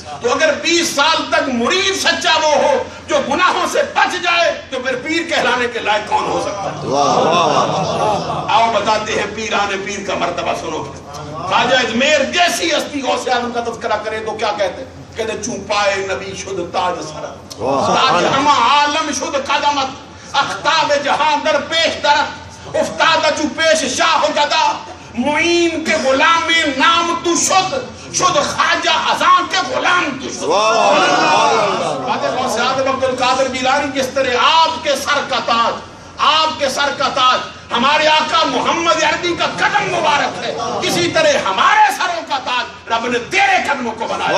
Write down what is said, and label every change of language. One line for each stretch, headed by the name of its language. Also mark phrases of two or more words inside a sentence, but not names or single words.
Urdu: تو اگر 20 سال تک مرید سچا وہ ہو جو گناہوں سے بچ جائے تو پھر پیر کہلانے کے لائق کون ہو سکتا ہے. آؤ بتاتے ہیں پیران پیر کا مرتبہ سنو. خواجہ اجمیر جیسی ہستی غوث اعظم کا تذکرہ کرے تو کیا کہتے ہیں, کہتے
Persian: چوپائے نبی شد تاج سر, تاج ہما عالم شد قدمت, اختاب جہاں در پیش درت, افتاد چو پیش شاہ گدا, معین کے غلام نام تو شد خواجہ ازاں کے غلام تو شد.
Urdu: خواجہ غوث اعظم عبدالقادر جیلانی جس طرح آپ کے سر کا تاج ہمارے آقا محمد عربی کا قدم مبارک ہے, اسی طرح ہمارے سروں کا تاج رب نے تیرے قدموں کو بنایا.